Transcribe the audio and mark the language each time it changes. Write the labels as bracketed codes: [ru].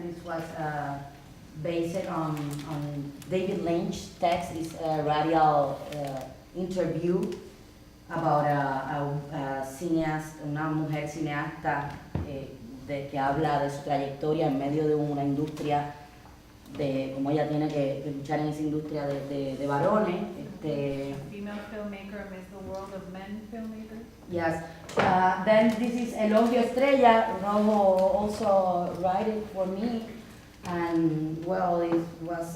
[en] This was based on David Lynch's text. It's a radio interview about a [es] cineasta, una mujer cineasta que habla de su trayectoria en medio de una industria, de cómo ella tiene que luchar en esa industria de varones. [en] Female filmmaker amidst the world of men filmmakers. Yes. Then this is Elogio Estrella. Rojo also wrote it for me, and well, it was.